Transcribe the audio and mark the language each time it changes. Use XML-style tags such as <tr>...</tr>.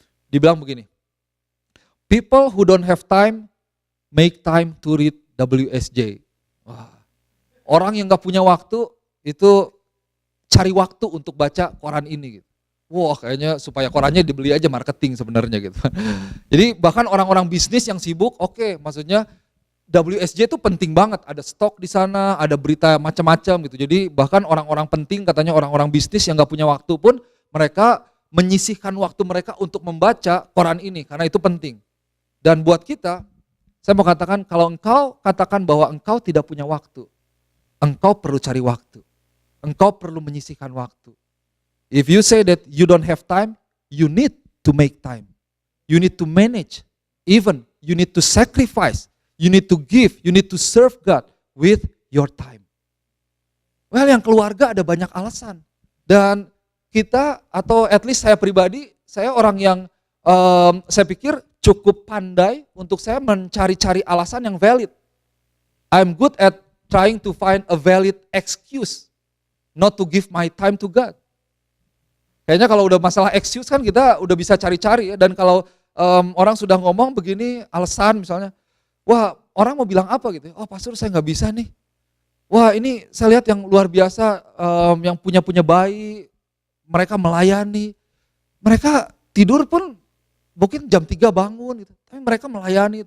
<id>Dibilang begini,</id> <en>people who don't have time, make time to read WSJ.</en> <id>Wah, orang yang gak punya waktu, itu cari waktu untuk baca koran ini gitu. Wah, kayaknya supaya korannya dibeli aja, marketing sebenarnya gitu. Jadi bahkan orang-orang bisnis yang sibuk, oke, maksudnya WSJ itu penting banget, ada stok di sana, ada berita macam-macam gitu. Jadi bahkan orang-orang penting, katanya orang-orang bisnis yang gak punya waktu pun, mereka menyisihkan waktu mereka untuk membaca koran ini, karena itu penting. Dan buat kita, saya mau katakan, kalau engkau katakan bahwa engkau tidak punya waktu, engkau perlu cari waktu. Engkau perlu menyisihkan waktu.</id> <en>If you say that you don't have time, you need to make time. You need to manage. Even you need to sacrifice You need to give, you need to serve God with your time.</en> <id>Well, yang keluarga ada banyak alasan. Dan kita, atau</id> <en>at least</en> <id>saya pribadi, saya orang yang saya pikir cukup pandai untuk saya mencari-cari alasan yang valid.</id> <en>I'm good at trying to find a valid excuse not to give my time to God.</en> <id>Kayaknya kalau udah masalah excuse kan kita udah bisa cari-cari ya. Dan kalau orang sudah ngomong begini alasan misalnya, wah orang mau bilang apa gitu, oh pastor saya nggak bisa nih. Wah ini saya lihat yang luar biasa, yang punya bayi, mereka melayani, mereka tidur pun mungkin jam 3 bangun gitu, tapi mereka melayani.</id>